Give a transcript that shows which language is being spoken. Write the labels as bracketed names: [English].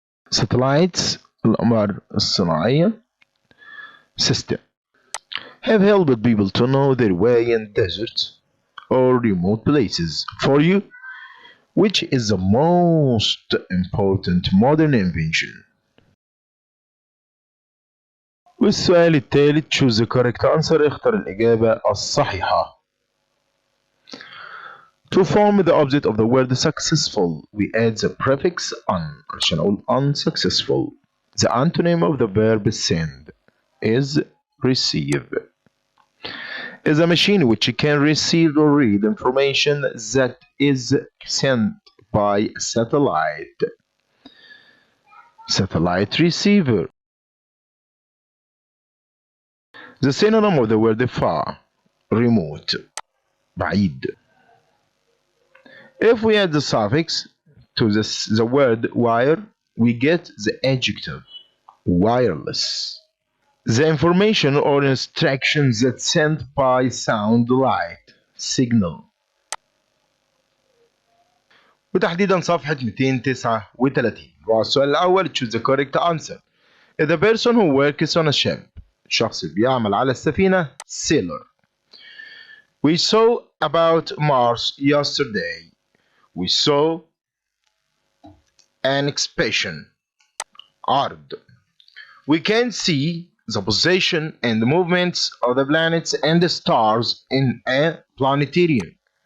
[English] Satellites [Arabic] الأقمار الصناعية [English] system have helped people to know their way in deserts or remote places. For you, which is the most important modern invention? [Arabic] والسؤال الثالث [English] choose the correct answer [Arabic] اختر الإجابة الصحيحة. [English] To form the opposite of the word successful we add the prefix un [Arabic] عشان أقول [English] unsuccessful. The antonym of the verb send is receive. Is a machine which can receive or read information that is sent by a satellite. Satellite receiver. The synonym of the word far, remote, بعيد. If we add the suffix to the word wire, we get the adjective wireless. The information or instructions that sent by sound light signal. [Arabic] وتحديدا صفحة 239. والسؤال الأول [English] choose the correct answer. Is the person who works on a ship. [Arabic] الشخص اللي بيعمل على السفينة sailor. [English] We saw about Mars yesterday. We saw an expression عرض. We can see the position and the movements of the planets and the stars in a planetarium.